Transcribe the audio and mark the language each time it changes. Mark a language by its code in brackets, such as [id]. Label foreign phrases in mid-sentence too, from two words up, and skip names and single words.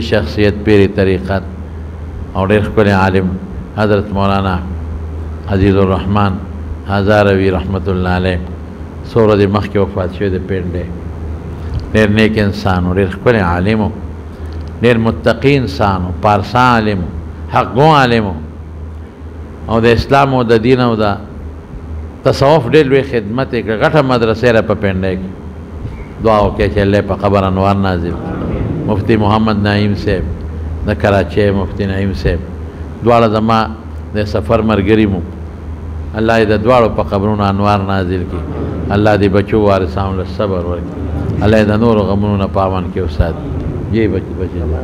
[ps] شخصیت پیری طریقت او ډېر ښکلی عالم حضرت مولانا عزیز الرحمن هزاروي [ar] رحمت الله علیه [ps] څو ورځې مخکې وفات شوی د پنډې ډېر نیک انسان و ډېر ښکلی عالم و ډېر متقي انسان و پارسا عالم و حقګو عالم و او د اسلام او د دین او د تصوف ډېر لوی خدمت یې کړه غټه مدرسې را په پنډې کې دعا وکړئ چې الله په قبر انوار نازل مفتی محمد نعیم صاحب د کراچۍ مفتی نعیم صاحب دواړه زما د سفر ملګري مو الله یې د دواړو په قبرونو انوار نازل کړي الله دې بچو وارثانو له صبر ورکړي الله یې د نورو غمونو نه په امان کې وساتي یې بچي